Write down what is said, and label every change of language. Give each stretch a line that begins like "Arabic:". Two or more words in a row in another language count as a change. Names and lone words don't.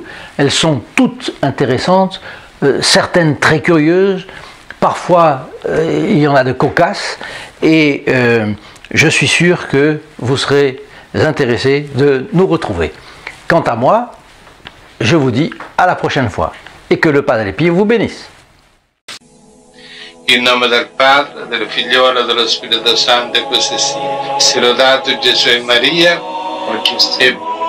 French: Elles sont toutes intéressantes, certaines très curieuses, parfois il y en a de cocasses, et je suis sûr que vous serez intéressés de nous retrouver. Quant à moi, je vous dis à la prochaine fois, et que le Padre Pio vous bénisse.
Italian: In nome del Padre, del Figliolo e dello Spirito Santo, e così sia. Sia lodato Gesù e Maria, perché